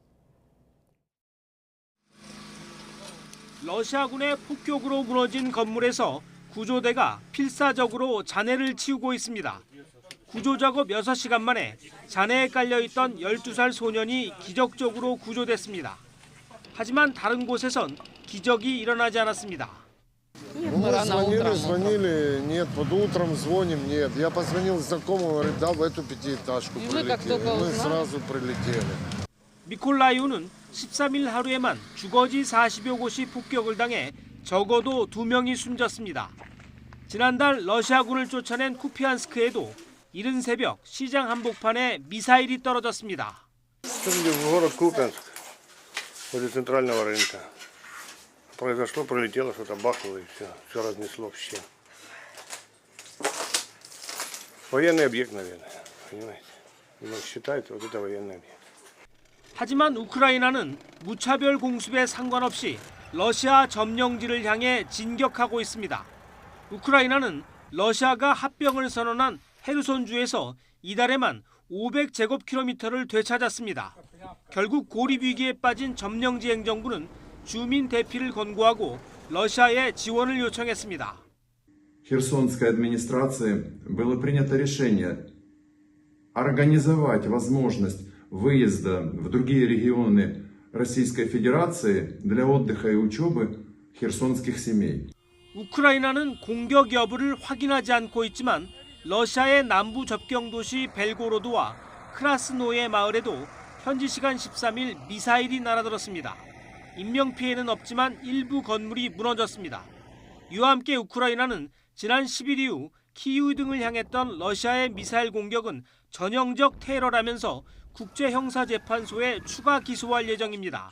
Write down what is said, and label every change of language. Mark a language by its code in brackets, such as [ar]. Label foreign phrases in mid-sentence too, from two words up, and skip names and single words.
[ko] 러시아군의 폭격으로 무너진 건물에서 구조대가 필사적으로 잔해를 치우고 있습니다. 구조 작업 6시간 만에 잔해에 깔려있던 12살 소년이 기적적으로 구조됐습니다. 하지만 다른 곳에선 기적이 일어나지 않았습니다. [ru] Звонили, нет, под утром звоним, нет. Я позвонил знакомому, говорит, да, в эту пятиэтажку прилетели. Мы сразу прилетели. [ko] 미콜라이우는 13일 하루에만 주거지 40여 곳이 폭격을 당해 적어도 2명이 숨졌습니다. 지난달 러시아군을 쫓아낸 쿠피안스크에도 이른 새벽 시장 한복판에 미사일이 떨어졌습니다. [ru] город Купянск, возле центрального рынка. Произошло, пролетело, что-то бахнуло и все разнесло все. Военный объект, наверное, понимаете? Считают, вот это военный объект. [ko] 하지만 우크라이나는 무차별 공습에 상관없이 러시아 점령지를 향해 진격하고 있습니다. 우크라이나는 러시아가 합병을 선언한 헤르손주에서 이달에만 500제곱킬로미터를 되찾았습니다. 결국 고립 위기에 빠진 점령지 행정부는 주민 대피를 권고하고 러시아에 지원을 요청했습니다. [ru] Херсонской администрации было принято решение организовать возможность выезда в другие регионы Российской Федерации для отдыха и учебы херсонских семей. [ko] 우크라이나는 공격 여부를 확인하지 않고 있지만 러시아의 남부 접경 도시 벨고로드와 크라스노예 마을에도 현지 시간 13일 미사일이 날아들었습니다. 인명피해는 없지만 일부 건물이 무너졌습니다. 이와 함께 우크라이나는 지난 10일 이후 키이우 등을 향했던 러시아의 미사일 공격은 전형적 테러라면서 국제형사재판소에 추가 기소할 예정입니다.